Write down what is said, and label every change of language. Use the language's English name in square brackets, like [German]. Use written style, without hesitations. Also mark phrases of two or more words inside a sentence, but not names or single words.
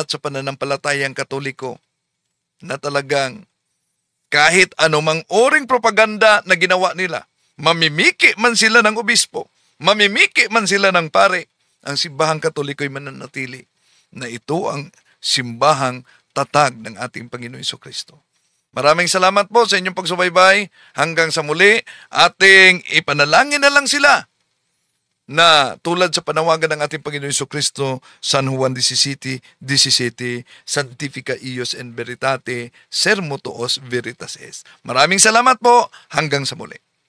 [Filipino] sa pananampalatayang Katoliko na talagang kahit anumang oring propaganda na ginawa nila, mamimiki man sila ng obispo, mamimiki man sila ng pare, ang simbahang Katoliko ay mananatili na ito ang simbahang tatag ng ating Panginoon Jesucristo. Maraming salamat po sa inyong pagsubaybay. Hanggang sa muli, ating ipanalangin na lang sila na tulad sa panawagan ng ating Panginoon Jesucristo, San Juan 17:17, [Latin] Sanctifica ius in veritate, sermo tuos veritas est. [Filipino] Maraming salamat po. Hanggang sa muli.